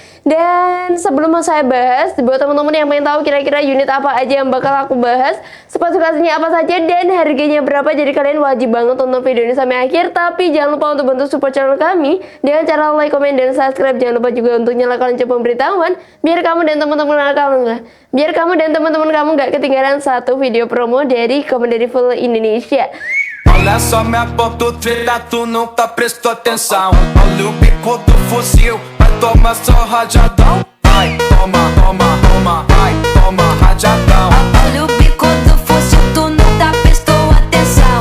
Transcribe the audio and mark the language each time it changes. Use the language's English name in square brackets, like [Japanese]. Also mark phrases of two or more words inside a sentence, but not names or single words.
[Indonesian] Dan sebelum saya bahas, buat teman-teman yang pengen tahu kira-kira unit apa aja yang bakal aku bahas, spesifikasinya apa saja dan harganya berapa, jadi kalian wajib banget tonton video ini sampai akhir. Tapi jangan lupa untuk bantu support channel kami dengan cara like, komen, dan subscribe. Jangan lupa juga untuk nyalakan lonceng pemberitahuan biar kamu dan teman-teman kamu nggak ketinggalan satu video promo dari Comdarifull Indonesia. [Portuguese] Olha só minha ponta treta, tu nunca prestou atenção. Olha o bico do fuzil, vai tomar só rajadão. Vai, toma, toma, toma, vai, toma rajadão. Olha o bico do fuzil, tu nunca prestou atenção.